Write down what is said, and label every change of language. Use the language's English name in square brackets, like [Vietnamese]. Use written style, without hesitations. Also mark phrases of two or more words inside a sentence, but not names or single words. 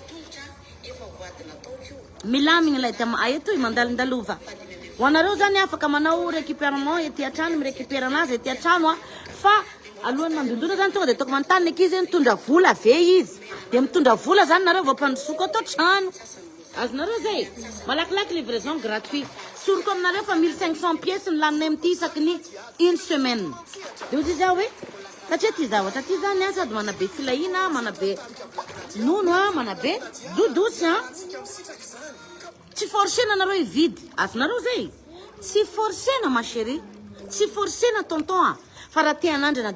[Malagasy] milamigna ilay eto mandalindalova ho anareo zany afaka manao récupérement ety an-trano mirécupéra anazy ety an-trano fa alohany mandondona zany tonga de ataoko manontany akizy mitondra vola ave izy de mitondra vola zany nareo vao mpandrosoako atao trano azonareo zay malakilaky [French] livraison gratuit [Malagasy] soroko aminareo fa 1500 pièces ny lanina amity isaky ny [French] une semaine de [Malagasy] ozy izy hoe satria ty zavatra ty zany sady manabe filahina manabe nono manabe dodosy tsy forcena nareo hividy azonareo zay tsy forcena [French] ma chérie [Malagasy] tsy forcena tonton fa raha te anandrana